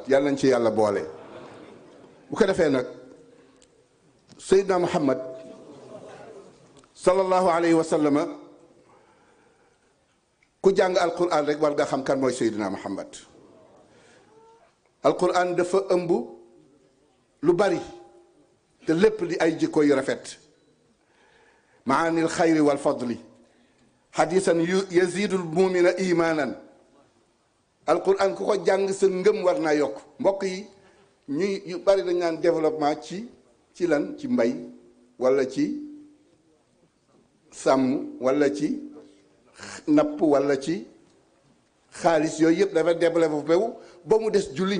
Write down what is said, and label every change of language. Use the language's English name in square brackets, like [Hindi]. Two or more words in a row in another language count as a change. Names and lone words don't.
[Wolof] yàlla nañ ci yàlla boole. bu ko defee nag Seydina Muhammad [Arabic] صلى الله عليه وسلم, [Wolof] ku jàng alquran rek war nga xam kan mooy Seydina Muhammad. alquran dafa ëmb lu bari te lépp di ay jikko yu rafet. [Arabic] ما نال الخير والفضل حديثاً يزيد المؤمن إيماناً. [Wolof] alquran ku ko jàng sa ngëm war naa yokk. mbokk yi ñuy yu bari dañ naan développement ci lan, ci mbay wala ci sàmm wala ci napp wala ci xaalis, yooyu yëpp dafa développé wu ba mu des julli.